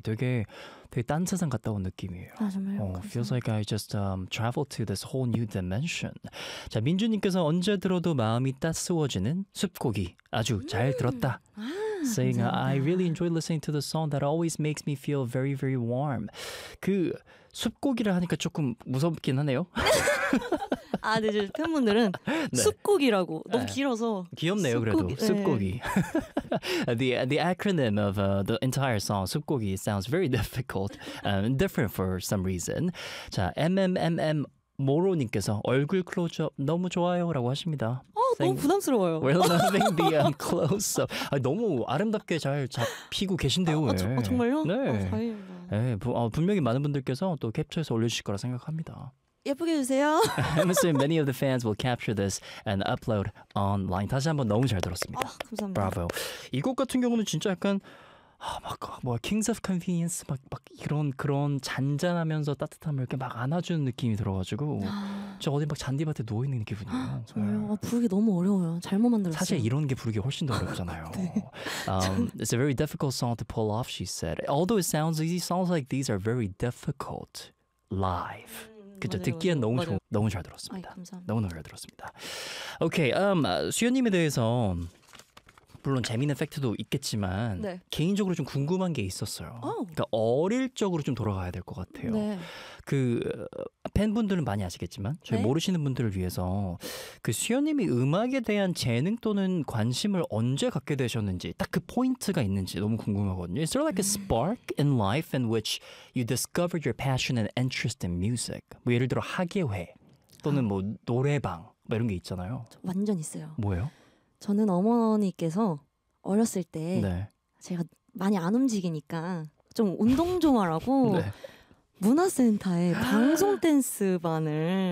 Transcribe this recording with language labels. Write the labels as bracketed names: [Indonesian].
[Korean] 되게 딴 세상 갔다 온 느낌이에요. 아, 정말요? [English] Feels like I just traveled to this whole new dimension. [Korean] 자, 민주님께서 언제 들어도 마음이 따스워지는 숲고기. 아주 잘 들었다. [English] Saying, I really enjoy listening to the song that always makes me feel very, very warm. [Korean] 그 숲고기라 하니까 조금 무섭긴 하네요. 아, 네, 이제 팬분들은 네. 숲고기라고 너무 길어서 귀엽네요. 숲고기. 그래도 네. 숲고기. [English] the acronym of the entire song 숲고기 sounds very difficult, different for some reason. [Korean] 자, MMMM 모로님께서 얼굴 클로즈업 너무 좋아요라고 하십니다. 너무 부담스러워요. [English] We're loving the close-up. [Korean] 아, 너무 아름답게 잘 잡히고 계신데요. 정말요? 네. 다행입니다. 분명히 많은 분들께서 또 캡처해서 올려주실 거라 생각합니다. 예쁘게 주세요. [English] I'm assuming many of the fans will capture this and upload online. [Korean] 다시 한번 너무 잘 들었습니다. 아, 감사합니다. Bravo. 이 곡 같은 경우는 진짜 약간 Kings of Convenience 막 이런 그런 잔잔하면서 따뜻함을 이렇게 막 안아주는 느낌이 들어가지고 저 어디 막 잔디밭에 누워 있는 기분이에요. 정말요? 부르기 너무 어려워요. 잘못 만들었어요. 사실 이런 게 부르기 훨씬 더 어렵잖아요. 네. [English] It's a very difficult song to pull off, she said. Although it sounds easy, songs like these are very difficult live. [Korean] 그렇죠. 듣기엔 너무 좋은, 너무 잘 들었습니다. 너무 잘 들었습니다. Okay, 수현님에 대해서. 물론 재미있는 팩트도 있겠지만 네. 개인적으로 좀 궁금한 게 있었어요. 그러니까 어릴 적으로 좀 돌아가야 될 것 같아요. 네. 그 팬분들은 많이 아시겠지만 저희 네. 모르시는 분들을 위해서 그 수현님이 음악에 대한 재능 또는 관심을 언제 갖게 되셨는지 딱 그 포인트가 있는지 너무 궁금하거든요. [English] Is there like a spark in life in which you discovered your passion and interest in music? [Korean] 뭐 예를 들어 학예회 또는 뭐 노래방 뭐 이런 게 있잖아요. 완전 있어요. 뭐예요? 저는 어머니께서 어렸을 때 네. 제가 많이 안 움직이니까 좀 운동 좀 하라고 네. 문화센터에 방송 댄스반을